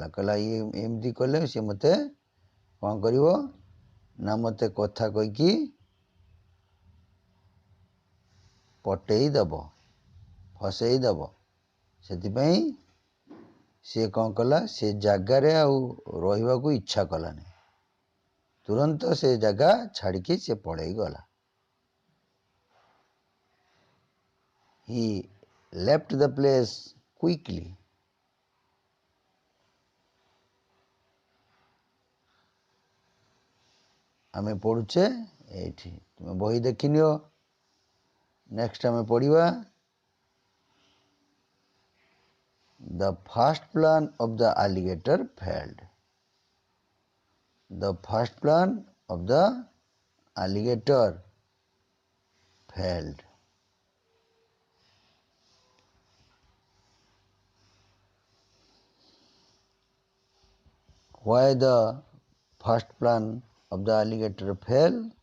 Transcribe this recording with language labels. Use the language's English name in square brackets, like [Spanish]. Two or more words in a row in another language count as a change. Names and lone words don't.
[Odia] କହିଲା ଇଏ ଏମିତି କଲେ ସେ ମୋତେ କ'ଣ କରିବ ନା ମୋତେ କଥା କହିକି ପଟେଇ ଦେବ, ଫସେଇ ଦେବ। ସେଥିପାଇଁ ସିଏ କ'ଣ କଲା, ସେ ଜାଗାରେ ଆଉ ରହିବାକୁ ଇଚ୍ଛା କଲାନି, ତୁରନ୍ତ ସେ ଜାଗା ଛାଡ଼ିକି ସେ ପଳେଇ ଗଲା। [English] He left the place quickly. [Odia] ଆମେ ପଢ଼ୁଛେ ଏଇଠି, ତୁମେ ବହି ଦେଖିନିଅ। ନେକ୍ସଟ ଆମେ ପଢ଼ିବା [English] The first plan of the alligator failed. The first plan of the alligator failed. Why the first plan of the alligator failed?